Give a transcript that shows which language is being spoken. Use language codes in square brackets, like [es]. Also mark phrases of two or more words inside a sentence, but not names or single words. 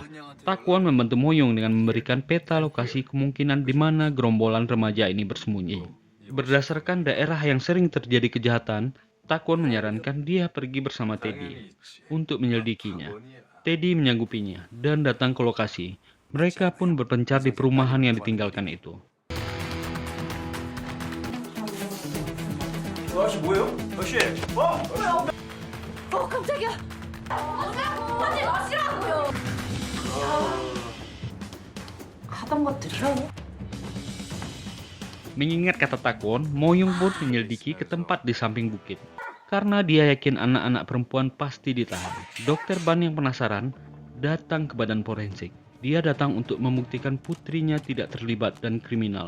[id] Takwon membantu Moyoung dengan memberikan peta lokasi kemungkinan di mana gerombolan remaja ini bersembunyi. Berdasarkan daerah yang sering terjadi kejahatan, Takwon menyarankan dia pergi bersama Teddy untuk menyelidikinya. Teddy menyanggupinya dan datang ke lokasi. Mereka pun berpencar di perumahan yang ditinggalkan itu. [ko] 아저씨 뭐예요? 아저씨. 깜짝이야. 하지 마시라고요. 하던 것들이요? [id] Mengingat kata Takwon, Moyoung pun menyelidiki ke tempat di samping bukit. Karena dia yakin anak-anak perempuan pasti ditahan. Dr. Ban yang penasaran datang ke badan forensik. Dia datang untuk membuktikan putrinya tidak terlibat dan kriminal.